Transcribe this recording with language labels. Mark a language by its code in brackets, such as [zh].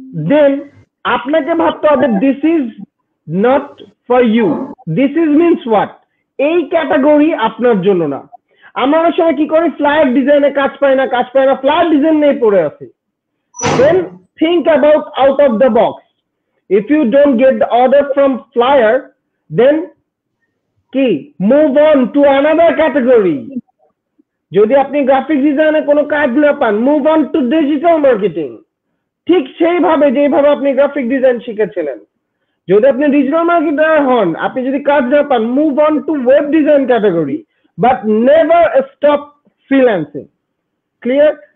[en] then [bn] আপনাকে ভাবতে হবে [en] this is not for you, this is means what, [bn] এই ক্যাটাগরি আপনার জন্য না। আমরা অনেক সময় কি করি, ফ্লায়ার ডিজাইনে কাজ পাই না, ফ্লায়ার ডিজাইন নিয়ে পড়ে আছি। [en] Then think about out of the box. If you don't get the order from flyer, then কি move on to another category. [bn] যদি আপনি গ্রাফিক ডিজাইনে কোনো কাজ না পান, [en] Move on to digital marketing. [bn] ঠিক সেইভাবে যেভাবে আপনি গ্রাফিক ডিজাইন শিখেছিলেন, যদি আপনি ডিজিটাল মার্কেটার হন, আপনি যদি কাজ না পান, [en] Move on to web design category, but never stop freelancing. Clear?